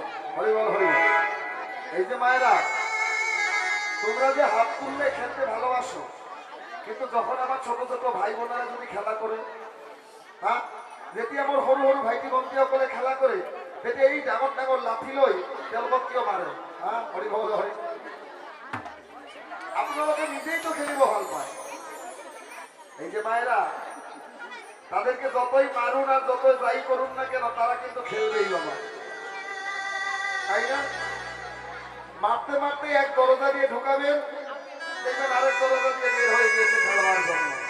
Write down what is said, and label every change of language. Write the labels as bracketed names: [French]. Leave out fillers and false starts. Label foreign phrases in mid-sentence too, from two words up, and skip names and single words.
[Bangla] হরিবল হরিবল। এই যে মায়েরা, তোমরা যে হাত তুললে খেলতে ভালোবাসো, কিন্তু যখন আমার ছোট ছোট ভাই বোনেরা যদি খেলা করে, হ্যাঁ, যেটি আমার সরু সরু ভাইটি বন্ধুসকলে খেলা করে, যেটি এই [Assamese] ডাঙর ডাঙর লাঠি লৈ তেওঁলোকক কিয় মাৰে? [Bangla] হ্যাঁ, হরিবল হরি। আপনারা নিজেই তো [Assamese] খেলিব ভাল পায়। [Bangla] এই যে মায়েরা, তাদেরকে যতই মারুন আর যতই যাই করুন না কেন, তারা কিন্তু খেলবেই বাবা, তাই না? মারতে মারতে এক দরজা দিয়ে ঢুকাবেন, দেখবেন আরেক দরজা দিয়ে বের হয়ে গিয়েছে খেলোয়াড় জন্য।